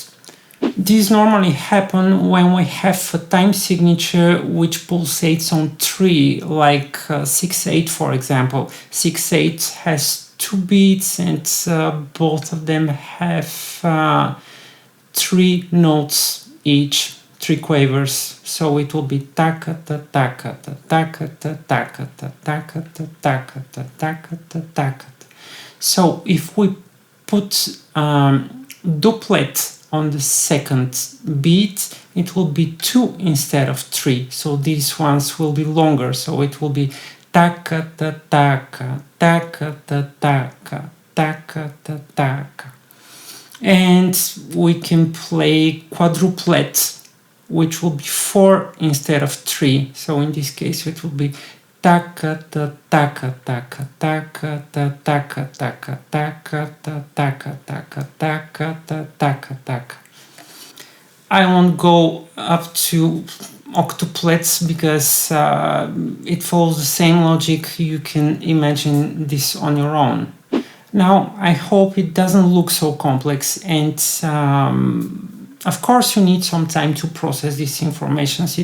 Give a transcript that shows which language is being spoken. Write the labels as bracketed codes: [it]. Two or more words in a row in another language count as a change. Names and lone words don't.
[en] These normally happen when we have a time signature which pulsates on 3, like 6/8 for example. 6/8 has 2 beats, and both of them have 3 notes each, 3 quavers. So it will be taka ta taka ta taka ta taka ta taka ta taka ta taka ta taka. So if we put duplet on the second beat, it will be 2 instead of 3. So these ones will be longer. So it will be taka ta taka, taka ta taka, taka ta taka. And we can play quadruplet, which will be 4 instead of 3. So in this case it will be taka ta taka taka taka ta taka taka taka ta taka taka taka ta taka taka. I won't go up to octuplets because it follows the same logic. You can imagine this on your own. Now I hope it doesn't look so complex, and of course you need some time to process these informations.